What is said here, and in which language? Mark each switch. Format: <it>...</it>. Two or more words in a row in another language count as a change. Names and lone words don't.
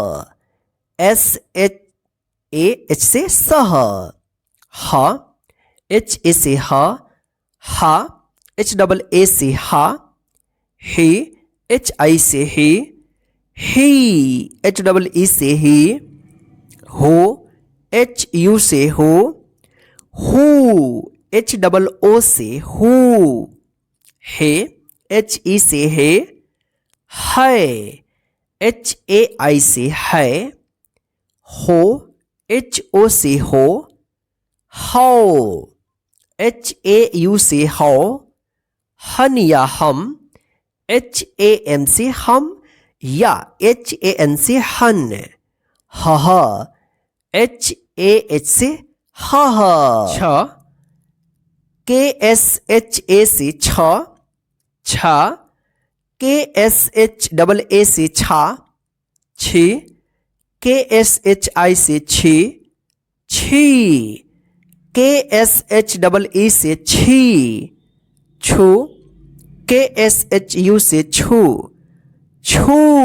<hi>SHAH से सह, ह, HA से ह, हा, HAA से हा, ही, HI से ही, HEE से ही, हो, HU से हो, हु, HOO से हु, हे, HE से हे, है, HAI से है, हो, HO से हो, हौ, HAU से हौ, हन या हम, HAM से हम या HAN से हन, हह, HAH से हह, छ, KSHA से छ, छ, KSHAA से छा, छी, KSHI से छी, छी, KSHEE से छी, छु, KSHU से छु, छू,</hi>